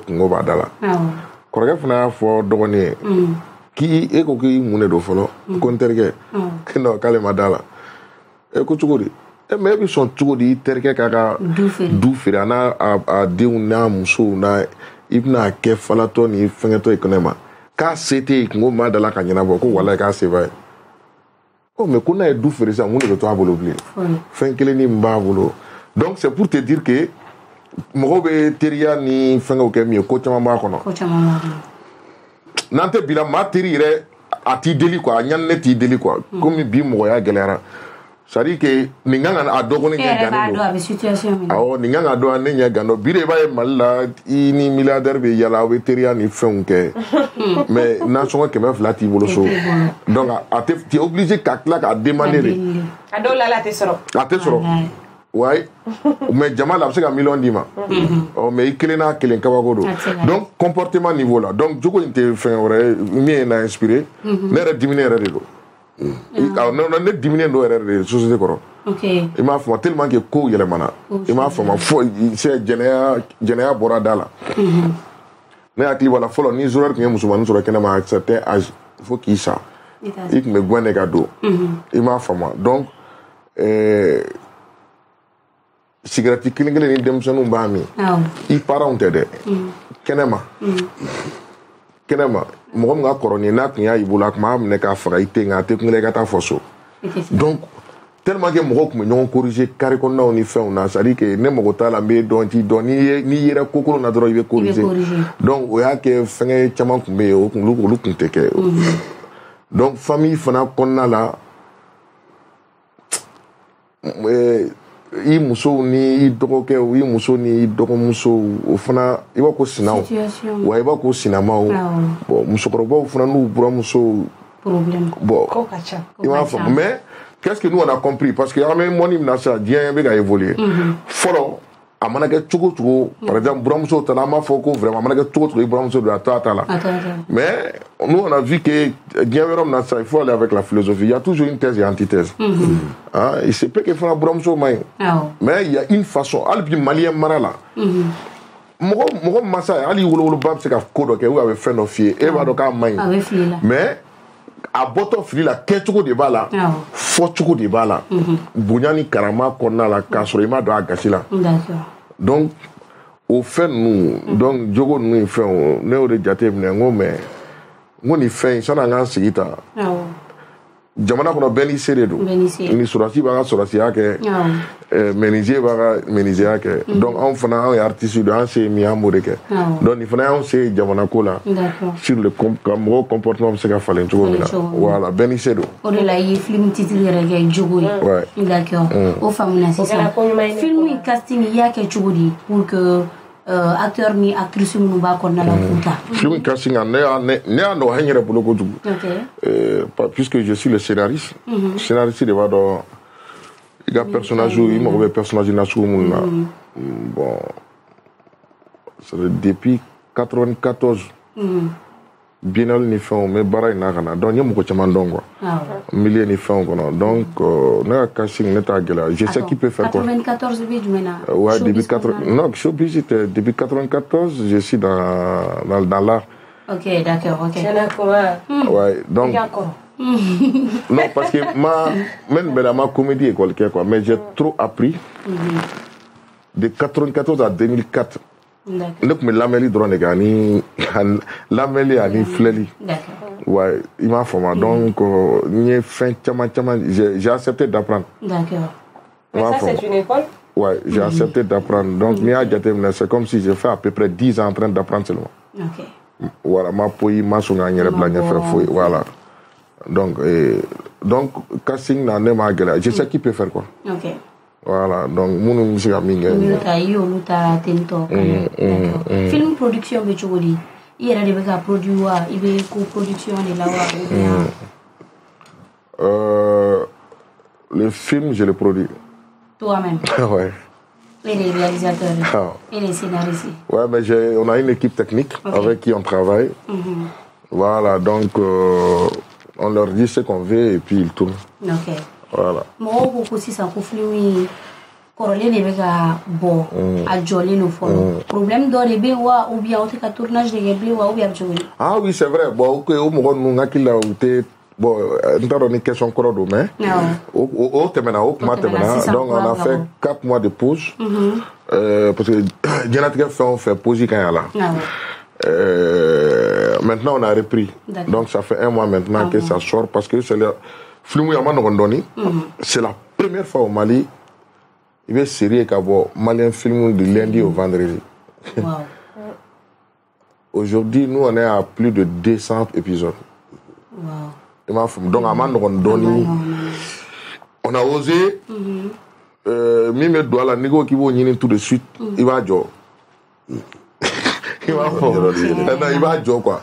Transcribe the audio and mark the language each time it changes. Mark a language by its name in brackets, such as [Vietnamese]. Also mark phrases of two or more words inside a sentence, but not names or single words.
[Bambara] kungo b'a da la kɔrɔkɛ fana y'a fɔ dɔgɔnin ye e ko k'i mun de don fɔlɔ ko n terikɛ k'ale ma da la ko cogo di mais e bɛ sɔn cogo di i terikɛ k'a ka du feere a n'a denw n'a musow n'a i bɛna kɛ falatɔ ni fɛngɛtɔ ye kɛnɛ ma k'a se tɛ yen kungo maa da la ka ɲɛnabɔ ko walayi k'a se b'a ye mais ko n'a ye du feere sisan mun de bɛ to a bolo bilen fɛn kelen ni min b'a bolo donc [French] c'est pour te dire que [Bambara] mɔgɔw bɛ teriya ni fɛngɛw kɛ min ye ko caman b'a kɔnɔ n'an tɛ bila maa teri yɛrɛ a t'i deli quoi a ɲani ne t'i deli quoi komi bi mɔgɔya gɛlɛyara [French] c'est à dire que [Bambara] nin kan ka a dɔgɔnin ɲɛ gannen don awɔ nin kan ka dɔn ne ɲɛ gan dɔn bi de i b'a ye Mali la i ni milliardaire bɛ yala aw bɛ teriya ni fɛnw kɛ mais nasɔngɔ 200 t'i bolo so donc a tɛ [French] t'es obligé [Bambara] ka tila k'a demander de a dɔw la a tɛ sɔrɔ ouais mais jama la a bɛ se ka 1 million d'i ma mais i kelen n'a kelen kabako don donc [French] comportement niveau [Bambara] la donc Jogo in tɛ fɛn wɛrɛ min ye na inspiré ne yɛrɛ diminen yɛrɛ de don ne diminen don yɛrɛ de société kɔrɔ i m'a faamu [French] tellement que [Bambara] kow yɛlɛmana i m'a faamu fo jɛnɛya bɔra da la ne hakili b'a la fɔlɔ ni joueur tun ye musomanin sɔrɔ kɛnɛma [French] à un certain âge il faut qu'il sa [Bambara] i tun bɛ gɛn de ka don i m'a faamu donc cigarette kelen kelen ni denmisɛnninw b'a min i parents tɛ dɛ kɛnɛma mɔgɔ min ka kɔrɔ ni n'a tun y'a y'i bolo a tun b'a minɛ k'a faga i tɛ nka a tɛ kun kelen i ka taa fɔ so donc [French] tellement que [Bambara] mɔgɔw tun bɛ ɲɔgɔn corriger carré kɔnɔnaw ni fɛnw na [French] c'est à dire que [Bambara] ne mago t'a la n bɛ dɔn t'i dɔn n'i yera ko kolon na dɔrɔn i bɛ corriger donc o y'a kɛ fɛngɛ caman tun bɛ yen olu tun tɛ kɛ donc famille fana kɔnɔna la i musow ni i dɔgɔkɛw i muso ni i dɔgɔmusow o fana i b'a ko sinaw wa i b'a ko sinamaw bon musokɔrɔbaw fana n'u buramusow bon i m'a faamu [French] mais qu'est-ce que nous on a compris parce que [Bambara] an bɛ mɔni min na sisan diɲɛ bɛ ka évoluer fɔlɔ a mana kɛ cogo cogo [French] par exemple [Bambara] buramuso ta la an b'a fɔ ko vraiment a mana kɛ cogo cogo i buramuso don a to a ta la [French] mais nous on a vu que [Bambara] diɲɛ yɔrɔ min na sisan [French] il faut aller avec la philosophie il y a toujours une thèse et antithèse hein il se peut que [Bambara] fana buramuso ma ɲi [French] mais il y a une façon [Bambara] hali bi maliyɛn mara la mɔgɔ mansa hali wolowoloba bɛ se ka ko dɔ kɛ ou a bɛ fɛn dɔ f'i ye e b'a dɔn k'a ma ɲi mais a bɔtɔ fili la kɛcogo de b'a la fɔcogo de b'a la bonya ni karama kɔnɔna la k'a sɔrɔ i m'a dɔn a gasi la donc o fɛn ninnu donc jogo ninnu fɛnw ne y'o de jate minɛ n ko mais n ko nin fɛn in sani an k'an sigi tan jamana kɔnɔ bɛɛ n'i se de don ni sɔrɔsi b'a ka sɔrɔsiya kɛ menuisier b'a ka menuisier kɛ donc anw fana anw ye artiste don an se ye min an b'o de kɛ donc nin fana y'anw se ye jamana ko la [French] sur le [Bambara] ka mɔgɔw comportement bɛ se ka falen cogo min na voilà bɛɛ n'i se don o de la i ye film titre yɛrɛ kɛ jogo ye d'accord o faamuna sisan film in casting i y'a kɛ cogo di [French] pour que acteur [Bambara] ni actrice minnu b'a kɔnɔna la k'u ta film casting ne y'a nɔgɔya n yɛrɛ bolo kojugu [French] puisque je suis le scénariste scénariste [Bambara] de b'a dɔn i ka personnage i mago bɛ personnage nasugu minnu na bon [French] c'est depuis 94 biennale [Bambara] ni fɛnw n bɛ baara in na ka na donc n ye mɔgɔ caman dɔn quoi milieu ni fɛnw kɔnɔ donc ne ka casting ne t'a gɛlɛya [French] je sais qui peut faire quoi [Bambara] 94 bɛ jumɛn na [French] ouais depuis 80 non showbiz c'était depuis 94 je suis dans l'art ok d'accord ok ouais donc non parce que même ma comédie école quoi mais j'ai trop appris de 94 à 2004 [Bambara] ne tun bɛ lamɛnni dɔrɔn de kɛ ani lamɛnni ani filɛli [French] ouais il m'a formé donc [Bambara] n ye fɛn caman [French] j'ai accepté d'apprendre d'accord mais ça c'est une école ouais j'ai accepté d'apprendre donc [Bambara] n'i y'a jateminɛ [French] c'est comme si j'ai fait à peu près 10 ans en train d'apprendre seulement voilà [Bambara] ma poyi ma sɔn k'a n yɛrɛ bila ɲɛfɛ foyi [French] voilà donc [Bambara] casting na ne m'a gɛlɛya [French] je sais qui peut faire quoi voilà donc [Bambara] minnu bɛ se ka min kɛ i y'olu ta tentɔ film production bɛ cogo di i yɛrɛ de bɛ ka produit wa i bɛ co-production de la wa [French] le film je le produis toi-même ouais et les réalisateurs et les scénaristes ouais mais on a une équipe technique avec qui on travaille voilà donc on leur dit ce qu'on veut et puis ils tournent voilà [Bambara] mɔgɔw ko ko sisan ko film in kɔrɔlen de bɛ ka bɔ a jɔlen don fɔlɔ problème dɔ de bɛ wa [French] ou bien [Bambara] aw tɛ ka tournage de kɛ bilen wa [French] ou bien [Bambara] a bɛ cogo di [French] ah oui c'est vrai bon [Bambara] o mɔgɔ ninnu hakili la u tɛ bon n t'a dɔn ni question kɔrɔ don mais o tɛmɛna o kuma tɛmɛna donc [French] on a fait 4 mois de pause parce que [Bambara] diɲɛlatigɛ fɛn o fɛn pause ka ɲi a la [French] maintenant on a repris donc ça fait 1 mois maintenant que ça sort parce que c'est le film [Bambara] ya ma nɔgɔn dɔɔni [French] c'est la première fois au Mali il [Bambara] bɛ série ka bɔ [French] malien film du lundi au vendredi aujourd'hui nous on est à plus de 200 épisodes donc [Bambara] a ma nɔgɔn dɔɔni [French] on a osé [Bambara] min bɛ don a la n'i ko k'i b'o ɲini [French] tout de suite [Bambara] i b'a jɔ [French] il va jouer quoi.